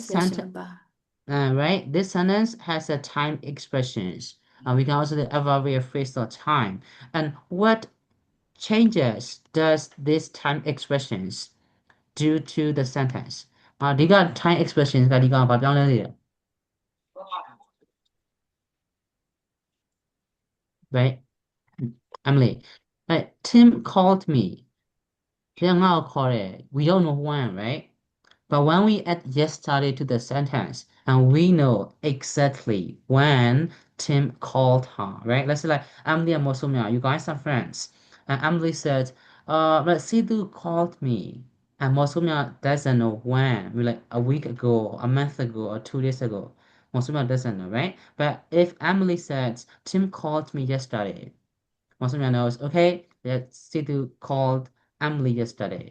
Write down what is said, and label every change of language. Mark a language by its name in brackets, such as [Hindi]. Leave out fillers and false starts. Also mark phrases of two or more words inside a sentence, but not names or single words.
[English] expression sentence bar. right this sentence has a time expressions we can also do adverbial phrase or time and what changes does this time expressions do to the sentence [Burmese] ဒီက time expressions ကဒီကဘာပြောင်းလဲနေလဲ [English] right Emily right Tim called me [Burmese] ဒီငါ့ကိုခေါ်တယ် [English] we don't know when right but when we add yesterday to the sentence and we know exactly when Tim called her right let's say like Emily and Mosumya you guys are friends and Emily said let's see who called me and Mosumya doesn't know when we like a week ago a month ago or 2 days ago Mosumya doesn't know right but if Emily says Tim called me yesterday Mosumya knows okay that Sidhu called Emily yesterday.